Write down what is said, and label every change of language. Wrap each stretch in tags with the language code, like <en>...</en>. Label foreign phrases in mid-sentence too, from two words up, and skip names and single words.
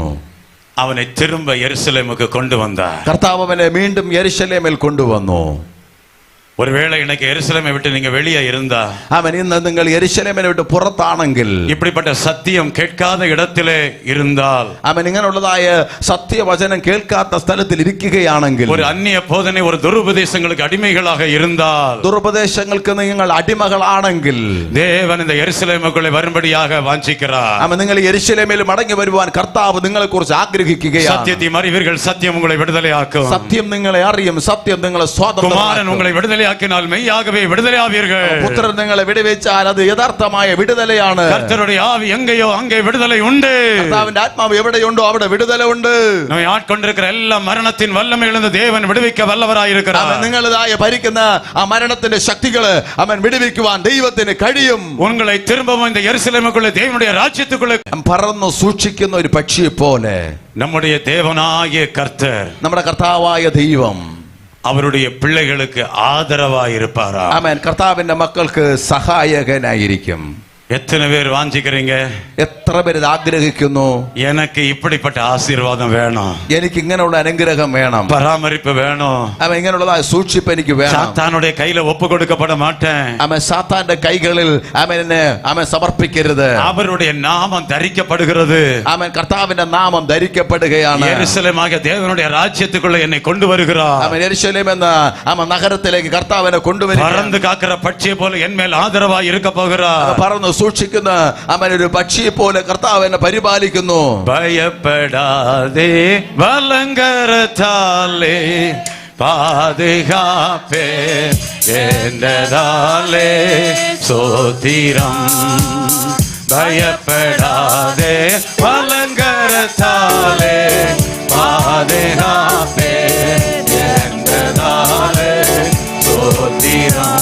<ta>அவனை திரும்ப எருசலேமுக்கு கொண்டு வந்தார்.</ta> <ml>കർത്താവ് അവനെ വീണ്ടും യെരുശലേമിൽ കൊണ്ടുവന്നു.</ml> <ta>ஒருவேளை இன்னைக்கு எருசலேமை விட்டு நீங்க வெளியே இருந்தா,</ta> <ml>അവൻ ഇന്ന് നിങ്ങൾ യെരുശലേമിനെ വിട്ട് പുറത്താണെങ്കിൽ,</ml> <ta>இப்படிப்பட்ட சத்தியம் கேட்காத இடத்திலே இருந்தால்,</ta> <ml>അവൻ ഇങ്ങനെയുള്ളതായ സത്യവചനം കേൾക്കാത്ത സ്ഥലത്തിൽ ഇരിക്കുകയാണെങ്കിൽ,</ml> <ta>ஒரு அந்நிய போதனை ஒரு துருபதேசங்களுக்கு அடிமைகளாக இருந்தால்,</ta> <ml>ദുരുപദേശങ്ങൾക്ക് നിങ്ങൾ അടിമകളാണെങ്കിൽ,</ml> <ta>தேவன் இந்த எருசலேமுக்குள்ளே வரும்படியாக வாஞ்சிக்கிறார்.</ta> <ml>അവൻ നിങ്ങൾ യെരുശലേമിൽ മടങ്ങി വരുവാൻ കർത്താവ് നിങ്ങളെ കുറിച്ച് ആഗ്രഹിക്കുകയാണ്.</ml> <ta>சத்தியத்தை அறிவீர்கள், சத்தியம் உங்களை விடுதலையாக்கும்.</ta> <ml>സത്യം നിങ്ങളെ അറിയും, സത്യം നിങ്ങളെ</ml> <ta>குமாரன்</ta> <ml>സ്വാതന്ത്ര്യമാക്കും.</ml> <ta>உங்களை விடுதலையாக்கினால் மெய்யாகவே விடுதலையாவீர்கள்.</ta> <ml>പുത്രൻ നിങ്ങളെ വിടുവിച്ചാൽ അത് യഥാർത്ഥമായ വിടുതലയാണ്.</ml> <ta>கர்த்தருடைய ஆவி எங்கேயோ அங்கே விடுதலை உண்டு.</ta> <ml>കർത്താവിന്റെ ആത്മാവ് എവിടെയുണ്ടോ അവിടെ വിടുതല ഉണ്ട്.</ml> <ta>நம்மை ஆட்கொண்டிருக்கிற எல்லா மரணத்தின் வல்லமையிலிருந்து தேவன் விடுவிக்க வல்லவராயிருக்கிறார்.</ta> <ml>അവൻ നിങ്ങളതായ ഭരിക്കുന്ന ആ മരണത്തിന്റെ ശക്തികള് അവൻ വിടുവിക്കുവാൻ ദൈവത്തിന് കഴിയും.</ml> <ta>உங்களை திரும்பவும் இந்த எருசலேமுக்குள்ளே தேவனுடைய ராஜ்யத்துக்குள்ளே</ta> <ml>പറന്നു സൂക്ഷിക്കുന്ന ഒരു പക്ഷിയെ പോലെ</ml> <ta>நம்முடைய தேவனாகிய கர்த்தர்</ta> <ml>നമ്മുടെ കർത്താവായ ദൈവം</ml> <ta>அவருடைய பிள்ளைகளுக்கு ஆதரவாய் இருப்பாரா?</ta> <ml>ആമേൻ. കർത്താവിന്റെ മക്കൾക്ക് സഹായകനായിരിക്കും.</ml> <ta>எத்தனை பேர் வாஞ்சிக்கிறீங்க?</ta> <ml>എത്ര എത്ര പേര് ഇത് ആഗ്രഹിക്കുന്നു?</ml> <ta>எனக்கு இப்படிப்பட்ட ஆசீர்வாதம் வேணும்,</ta> <ml>എനിക്ക് ഇങ്ങനെയുള്ള അനുഗ്രഹം വേണം,</ml> <ta>பராமரிப்பு வேணும்,</ta> <ml>അവൻ ഇങ്ങനെയുള്ളതായ സൂക്ഷിപ്പ് എനിക്ക് വേണം.</ml> <ta>சாத்தானுடைய கையில ஒப்பு கொடுக்கப்பட மாட்டேன்,</ta> <ml>അവൻ സാത്താന്റെ കൈകളിൽ അവൻ സമർപ്പിക്കരുത്.</ml> <ta>அவருடைய நாமம் தரிக்கப்படுகிறது,</ta> <ml>അവൻ കർത്താവിന്റെ നാമം ധരിക്കപ്പെടുകയാണ്.</ml> <ta>எருசலேமாகிய தேவனுடைய ராஜ்யத்துக்குள்ள என்னை கொண்டு வருகிறார்.</ta> <ml>അവൻ യെരൂശലേം എന്ന നഗരത്തിലേക്ക് കർത്താവിനെ കൊണ്ടുവരിക.</ml> <ta>பறந்து காக்கிற பட்சியை போல என் மேல் ஆதரவா இருக்க போகிறார்.</ta> <ml>പറന്ന് സൂക്ഷിക്കുന്ന അവൻ ഒരു പക്ഷിയെ പോലെ കർത്താവിനെ പരിപാലിക്കുന്നു.</ml> <ta>பயப்படாதே வலங்கரத்தாலே பாதுகாப்பே என்றதாலே சோத்திரம். பயப்படாதே வலங்கரத்தாலே பாதுகாப்பே என்றதாலே சோத்திரம்.</ta>